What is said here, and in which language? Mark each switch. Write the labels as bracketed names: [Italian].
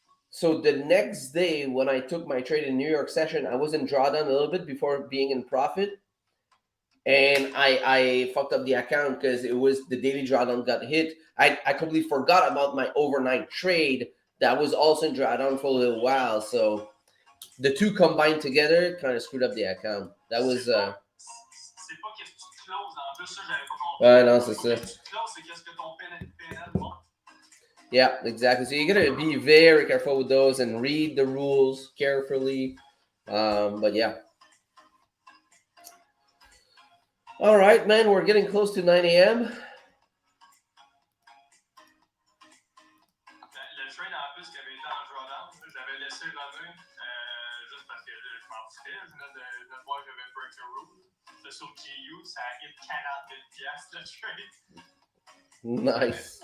[English] So the next day when I took my trade in New York session, I was in drawdown a little bit before being in profit. And I fucked up the account because it was the daily drawdown got hit. I completely forgot about my overnight trade that was also in drawdown for a little while. So the two combined together kind of screwed up the account. That was [French] C'est pas qu'est-ce que tu closes, en plus, ça, j'avais pas compris. Ouais, non, c'est ça. Qu'est-ce que tu closes, c'est qu'est-ce que ton PNL montre. [English] Yeah, exactly. So you gotta be very careful with those and read the rules carefully. But yeah. All right, man, we're getting close to 9 a.m. [French] Le trade en plus qui avait été en drawdown, j'avais laissé runner juste parce que je m'en foutais. Je venais de voir que j'avais [English] break the rule. [French] C'est sur GU, ça a hit 40 000 piastres le trade. [English] Nice.